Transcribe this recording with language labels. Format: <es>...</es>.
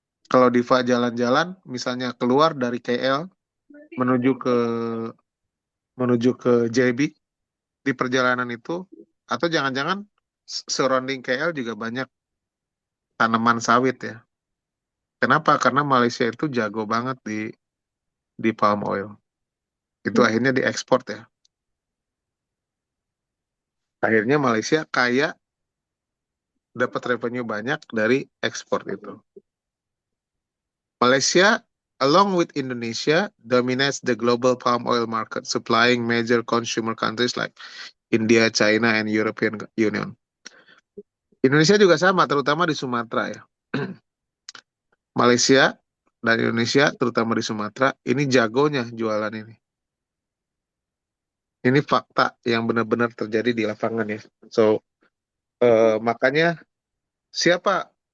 <id>Kalau Diva jalan-jalan, misalnya keluar dari KL menuju ke JB, di perjalanan itu, atau jangan-jangan</id> <en>surrounding</en> <id>KL juga banyak tanaman sawit ya. Kenapa? Karena Malaysia itu jago banget di palm oil. Itu akhirnya diekspor ya. Akhirnya Malaysia kaya, dapat revenue banyak dari ekspor itu.</id> <en>Malaysia, along with Indonesia, dominates the global palm oil market, supplying major consumer countries like India, China, and European Union.</en> <id>Indonesia juga sama, terutama di Sumatera ya. Malaysia dan Indonesia, terutama di Sumatera, ini jagonya jualan ini. Ini fakta yang benar-benar terjadi di lapangan ya. So, makanya siapa</id>